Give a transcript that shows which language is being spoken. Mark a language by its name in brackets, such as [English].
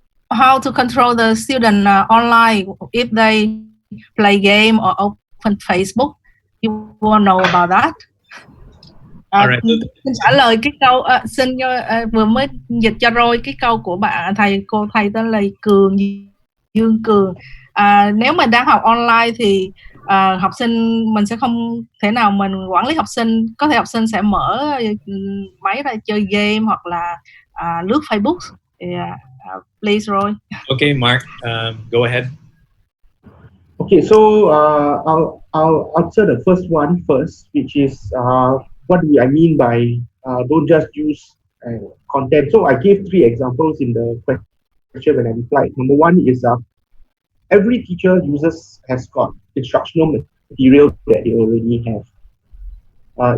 [English] How to control the student online if they play game or open Facebook? You want to know about that? [Vietnamese] Xin trả lời cái câu vừa mới dịch cho rồi cái câu của thầy tên là Dương Cường. Nếu mình đang học online thì học sinh mình sẽ không thể nào mình quản lý học sinh. Có thể học sinh sẽ mở máy ra chơi game hoặc là lướt Facebook. [English] Please, Roy. Okay, Mark, go ahead. Okay, so I'll answer the first one first, which is what do I mean by don't just use content. So I gave 3 examples in the question when I replied. Number 1 is every teacher has got instructional material that they already have.